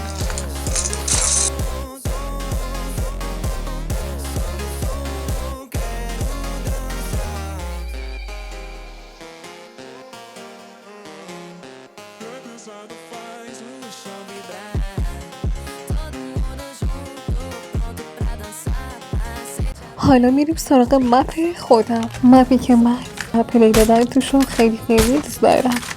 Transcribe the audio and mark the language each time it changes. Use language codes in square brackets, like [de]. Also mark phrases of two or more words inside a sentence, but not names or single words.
[pt] Sobe o som, som, sobe o som, quero dançar. Pesado faz o chão vibrar. Todo mundo junto, pronto pra dançar. [fa] حالا میریم سراغ مپ خودم. مپی که من پلی دادن توشون خیلی خیلی دوست دارم.